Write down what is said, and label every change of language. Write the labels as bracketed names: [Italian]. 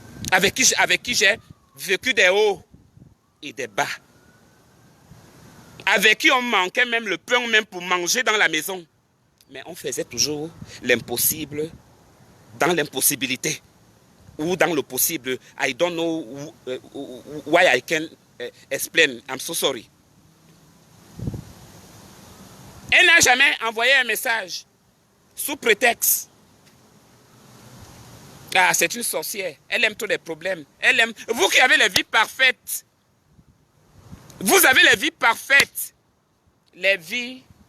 [French] Avec qui j'ai vécu des hauts et des bas. Avec qui on manquait même le pain même pour manger dans la maison. Mais on faisait toujours l'impossible dans l'impossibilité. Ou dans le possible. [English] I don't know why I can explain. I'm so sorry. [French] Elle n'a jamais envoyé un message sous prétexte. Ah, c'est une sorcière. Elle aime tous les problèmes. Elle aime. Vous qui avez les vies parfaites. Vous avez les vies parfaites. Les vies.